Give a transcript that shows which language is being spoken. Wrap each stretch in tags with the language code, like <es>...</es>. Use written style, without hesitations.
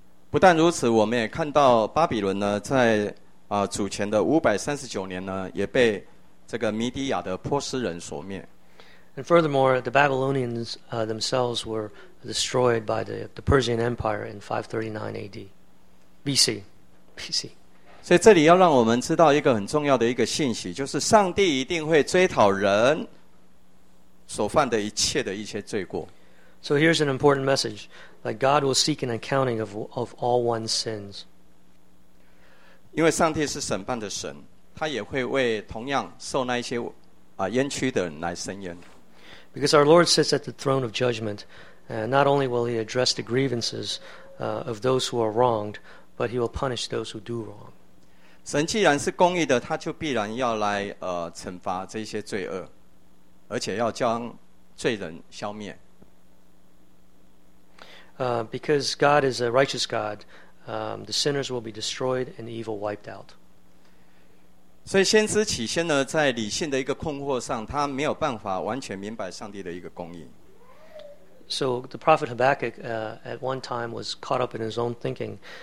<zh>不但如此，我们也看到巴比伦呢，在主前的539年呢，也被这个米底亚的波斯人所灭。</zh> <en>And furthermore, the Babylonians themselves were destroyed by the Persian Empire in 539 AD. BC.</en> <zh>所以这里要让我们知道一个很重要的一个信息，就是上帝一定会追讨人所犯的一切的一些罪过。</zh> <en>So here's an important message, that God will seek an accounting of all one's sins.</en> <zh>因为上帝是审判的神，他也会为同样受那一些冤屈的人来伸冤。</zh> <en>Because our Lord sits at the throne of judgment, and not only will he address the grievances of those who are wronged, but he will punish those who do wrong.</en> <zh>神既然是公义的，他就必然要来惩罚这些罪恶，而且要将罪人消灭。</zh> <en>Because God is a righteous God, the sinners will be destroyed and evil wiped out.</en> <zh>所以先知起先呢，在理性的一个困惑上，他没有办法完全明白上帝的一个公义。</zh> <en>So the prophet Habakkuk, at one time was caught up in his own thinking.</en>